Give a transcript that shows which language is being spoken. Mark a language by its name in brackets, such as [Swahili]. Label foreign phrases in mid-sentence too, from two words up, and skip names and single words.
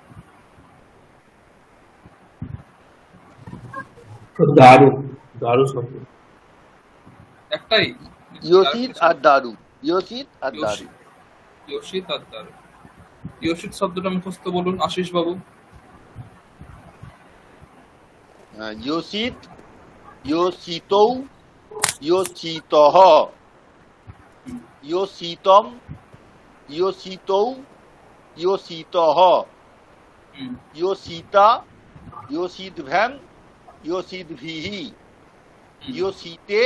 [Bangla] দারু, দারু শব্দ একটাই, ইয়োশিত আর দারু, ইয়োশিত আর দারু। ইয়োশিত আর দারু। ইয়োশিত শব্দটা মুখস্থ বলুন আশিস বাবু। [Sanskrit] ইয়োশিত, ইয়োশিতৌ, ইয়োশিতঃ, ইয়োশিতম, ইয়োশিতৌ, ইয়োশিতঃ, ইয়োশিতা, ইয়োশিতভ্যাং, ইয়োশিতভিঃ, ইয়োশিতে,